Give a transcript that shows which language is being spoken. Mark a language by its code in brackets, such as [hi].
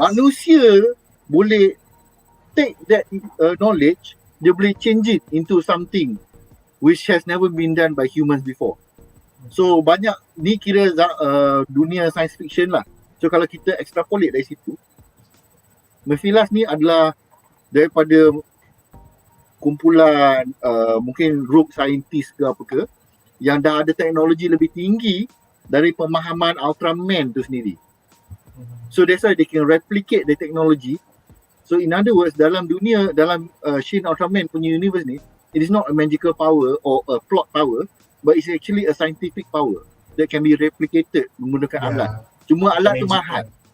[ms] Manusia boleh [en] take that knowledge, [ms] dia boleh [en] change it into something which has never been done by humans before. [ms] So banyak ni kira dunia science fiction lah. So kalau kita [en] extrapolate [ms] dari situ, Mephilas ni adalah daripada kumpulan mungkin [en] rogue scientist [ms] ke apa ke, yang dah ada teknologi lebih tinggi dari pemahaman Ultraman tu sendiri. [en] So that's why they can replicate the technology. So in other words, [ms] dalam dunia, dalam Shin Ultraman punya [en] universe [ms] ni, [en] it is not a magical power or a plot power, but it's actually a scientific power that can be replicated [ms] menggunakan alat. Cuma alat tu mahal.